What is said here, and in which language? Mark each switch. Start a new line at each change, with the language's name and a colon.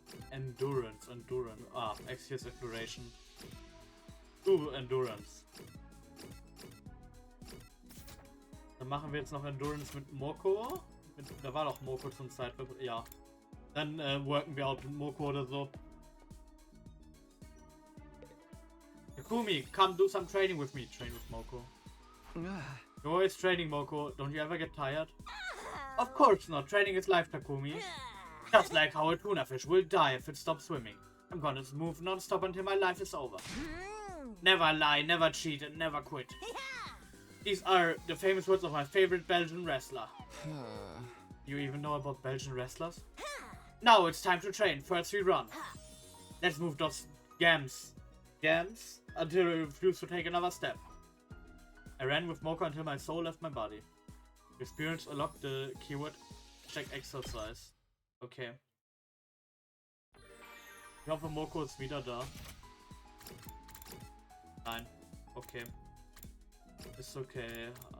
English: Endurance. Ah, X-Years Exploration. Endurance.
German: Dann machen wir jetzt noch Endurance mit Moko. Da war doch Moko zum Zeitpunkt. Ja. Dann worken wir auch mit Moko oder so.
English: Takumi, come do some training with me. Train with Moko. You're always training, Moko. Don't you ever get tired? Of course not. Training is life, Takumi. Just like how a tuna fish will die if it stops swimming. I'm gonna move non-stop until my life is over. Never lie, never cheat, and never quit. These are the famous words of my favorite Belgian wrestler. You even know about Belgian wrestlers? Now it's time to train. First we run. Let's move those gams until I refuse to take another step. I ran with Moko until my soul left my body. Experience unlocked the keyword check exercise.
German: Okay. Ich hoffe, Moko ist wieder da. Nein. Okay. Ist okay.